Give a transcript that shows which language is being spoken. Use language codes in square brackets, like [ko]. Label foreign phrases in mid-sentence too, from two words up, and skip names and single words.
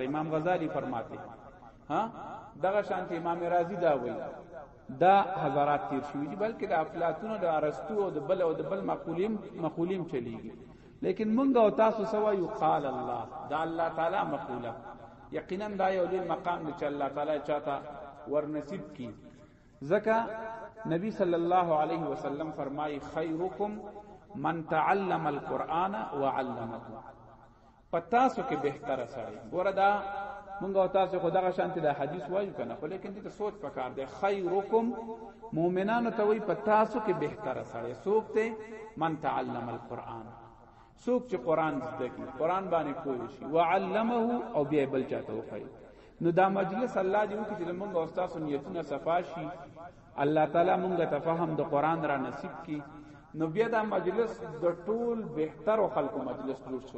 [ps] امام غزالی [ur] فرماتے ها [ps] دغه شانت امام رازی دا وایي دا حضرات تیر شوی دي، بلکې د افلاطون او د ارسطو او د بل مقولیم چلیږي. لیکن مونږ او تاسو سوا یقال الله، دا الله تعالی مقوله. یقینا دا یو لوی مقام دی چې الله تعالی چاته ور نصیب کی. ځکه نبی [ar] صلی الله علیه وسلم [ps] فرمایي [ar] خیرکم من تعلم القرآن وعلمه. [ps] پتاسو کې بهتره سړی ګوردا مونږ او تاسو خدای شانتی دا حدیث وایو کنه، خو لیکن دې ته سوچ پکار دی. خیرکم مؤمنانو ته وی پتاسو کې بهتره سړی څوک ته؟ [ar] من تعلم القرآن، [ps] څوک چې قرآن زده کی، قرآن باندې پوه شي، وعلمه او بیا بل چاته وخی. نو دا مجلس الله دې وکړي چې مونږ او تاسو نیتونه صفا شي، الله تعالی مونږ ته فهم د قرآن را نصیب کړي. نو بیا دا مجلس د ټول بهتر خلکو مجلس جوړ شو.